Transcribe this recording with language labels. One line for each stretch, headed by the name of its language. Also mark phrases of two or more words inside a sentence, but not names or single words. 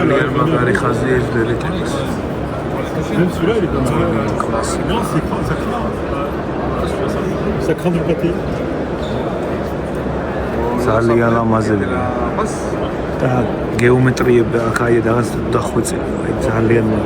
Georgian: მაგარი ხაზი ეს დელიტენის
French: Même celui-là, il est pas mal. Non, ça craint. Ça craint du pâté.
Georgian: ძალიან ლამაზები და გეომეტრიები აქ აი რაღაც დახვეწი აი ძალიან